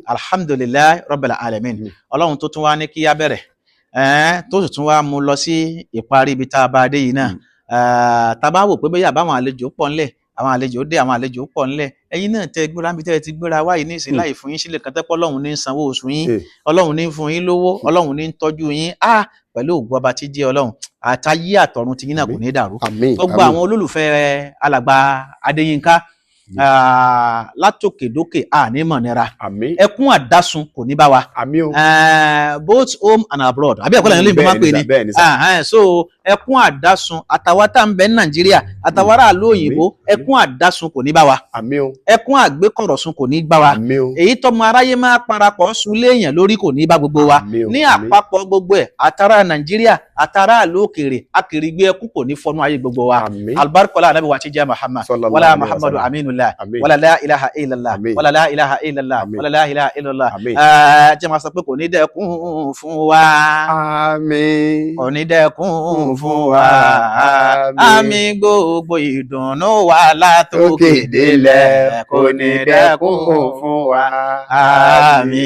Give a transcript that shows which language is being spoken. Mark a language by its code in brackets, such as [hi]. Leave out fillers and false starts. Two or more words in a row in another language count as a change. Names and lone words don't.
[ar] الحمد لله رب العالمين. [yo] Ọlọ́run tó tún wá ní kí á bẹ̀rẹ̀ tó sì tún wá mú lọ sí ìparí ibi tá a bá dé yìí náà tá a bá wò pé bóyá àbáwọn àlejò pọ̀ ńlẹ̀ àwọn àlejò dé àwọn àlejò pọ̀ ńlẹ̀ ẹ̀yin náà tẹ gbéra bí tẹ́ ti gbéra wáyé ní ìsìn láì fún yín sílẹ̀ kan tẹ́pọ̀ Ọlọ́run ní sanwó oṣù yín Ọlọ́run ní fún yín lówó Ọlọ́run ní tọ́jú yín pẹ̀lú ògbó ọba tí jẹ́ Ọlọ́run àtayé àtọ̀run ti yín náà kò ní dàrú gbogbo àwọn olólùfẹ́ alàgbà Adéyínká látòkèdókè ànímọ̀ nira ẹkún àdásùn kò ní bá wa [en] both home and abroad [yo] àbí ẹ̀kọ́ lẹ́yìn olóyìnbó máa ń pè ní so ẹkún àdásùn àtàwa tá ń bẹ ní Nàìjíríà àtàwa aráàlú òyìnbó ẹkún àdásùn kò ní bá wa ẹkún àgbékọ̀rọ̀sùn kò ní bá wa èyí tọmọ aráyé máa parapọ̀ sùn léèyàn lórí kò ní bá gbogbo wa ní àpapọ̀ gbogbo ẹ̀ àtàrà Nàìjíríà àtàrà àlú òkèèrè akèrègbè ẹkún kò ní fọnú ayé gbogbo wa albarkola anabi wa ti jẹ́ Muhammad [ar] ولا محمد أمين ولا لا إله إلا الله ولا لا إله إلا الله ولا لا إله إلا الله [yo] jẹ́ máa sọ pé kò ní dẹ́kun fún wa àmín kò ní dẹ́kun fún wa àmín gbogbo ìdùnnú wa látòkè délẹ̀ kò ní dẹ́kun fún wa àmín.